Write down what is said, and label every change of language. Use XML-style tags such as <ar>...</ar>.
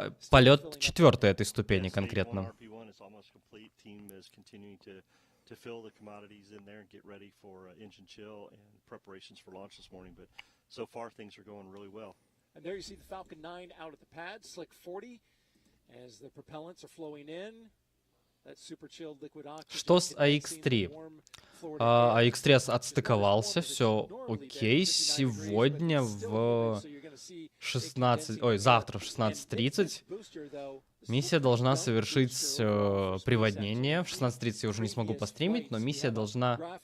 <ru>Полет 4-й этой ступени конкретно.</ru> <en>To fill the commodities in there and get ready for engine chill and preparations for launch this morning. But so far, things are going really well. And there you see the Falcon 9 out at the pad, slick 40, as the propellants are flowing in. That super chilled liquid oxygen.</en> <ru>Что с AX3? AX3 отстыковался, все окей. Сегодня в 16... Ой, завтра в 16:30 миссия должна совершить приводнение. В 16:30 я уже не смогу постримить, но миссия должна...</ru>